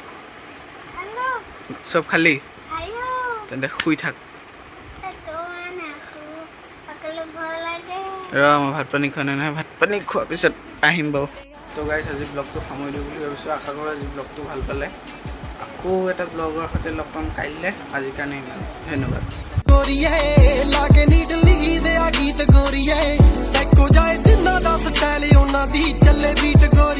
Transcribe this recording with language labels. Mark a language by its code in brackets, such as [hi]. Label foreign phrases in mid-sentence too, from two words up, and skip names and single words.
[as] চব খালি তেন্তে শুই থাক মই ভাত পানী খোৱা নাই নহয় ভাত পানী খোৱাৰ পিছত আহিম বাৰু তো গাইছ আজি ব্লগটো সামৰি দিওঁ বুলি ভাবিছোঁ আশা কৰোঁ আজি ব্লগটো ভাল পালে আকৌ এটা ব্লগৰ সৈতে লগ পাম কাইলৈ আজিৰ কাৰণে ইমান ধন্যবাদ [pa] ਲਾਗੇ ਨੀਡਲੀ ਦੇ ਆ ਗੀਤ ਗੋਰੀਏ ਸੈਕੋ ਜਾਏ ਜਿੰਨਾ ਦਾ ਸਟਾਈਲ ਉਹਨਾਂ ਦੀ ਚੱਲੇ ਬੀਟ